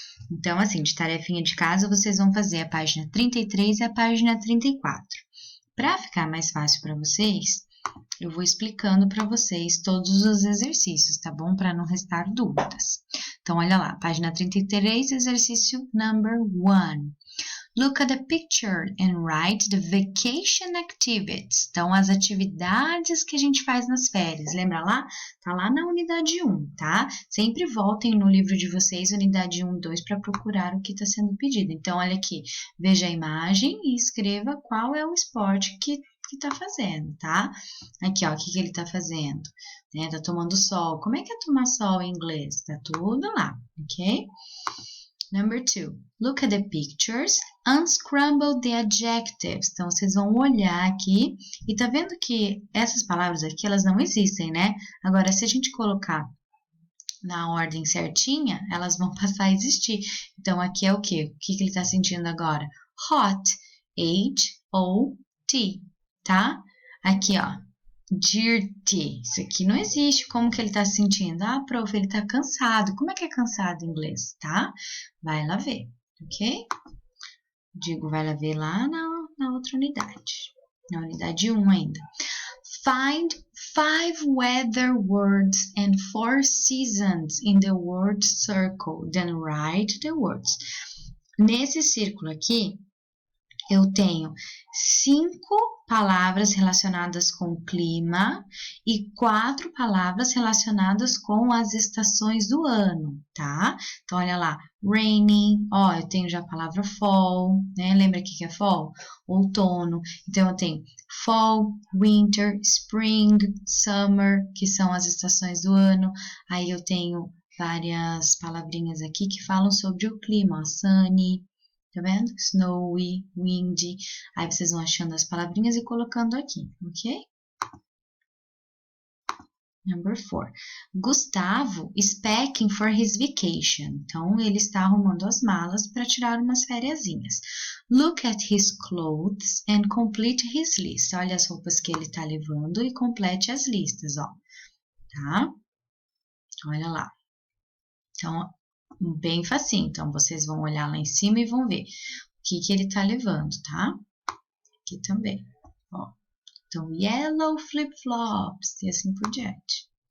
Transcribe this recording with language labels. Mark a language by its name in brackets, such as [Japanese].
[Portuguese] Então, assim, de tarefinha de casa, vocês vão fazer a página 33 e a página 34. Para ficar mais fácil para vocês, eu vou explicando para vocês todos os exercícios, tá bom? Para não restar dúvidas. Então, olha lá, página 33, exercício number 1. [English] Look at the picture and write the vacation activities. [Portuguese] Então, as atividades que a gente faz nas férias. Lembra lá? Tá lá na unidade 1, tá? Sempre voltem no livro de vocês, unidade 1 e 2, para procurar o que está sendo pedido. Então, olha aqui. Veja a imagem e escreva qual é o esporte que tá fazendo, tá? Aqui, ó, o que ele tá fazendo? Né? Tá tomando sol. Como é que é tomar sol em inglês? Tá tudo lá, ok? [English] Number 2, look at the pictures, unscramble the adjectives. [Portuguese] Então, vocês vão olhar aqui e tá vendo que essas palavras aqui, elas não existem, né? Agora, se a gente colocar na ordem certinha, elas vão passar a existir. Então, aqui é o quê? O que ele tá sentindo agora? Hot, H-O-T, tá? Aqui, ó, dirty. Isso aqui não existe. Como que ele tá se sentindo? Ah, prof, ele tá cansado. Como é que é cansado em inglês, tá? Vai lá ver, ok? Digo, vai lá ver lá na outra unidade. Na unidade 1 ainda. [English] Find 5 weather words and 4 seasons in the word circle. Then write the words. [Portuguese] Nesse círculo aqui, eu tenho 5 palavras relacionadas com o clima e 4 palavras relacionadas com as estações do ano, tá? Então, olha lá, rainy, ó, eu tenho já a palavra fall, né? Lembra o que é fall? Outono. Então, eu tenho [English] fall, winter, spring, summer, [Portuguese] que são as estações do ano. Aí, eu tenho várias palavrinhas aqui que falam sobre o clima, ó, sunny, tá vendo? [English] Snowy, windy. [Portuguese] Aí vocês vão achando as palavrinhas e colocando aqui, ok? [English] Number 4. Gustavo is packing for his vacation. [Portuguese] Então, ele está arrumando as malas para tirar umas fériasinhas. [English] Look at his clothes and complete his list. [Portuguese] Olha as roupas que ele está levando e complete as listas, ó. Tá? Olha lá. Então, bem facinho. Então, vocês vão olhar lá em cima e vão ver o que ele tá levando, tá? Aqui também, ó. Então, [English] yellow flip-flops [Portuguese] e assim por diante.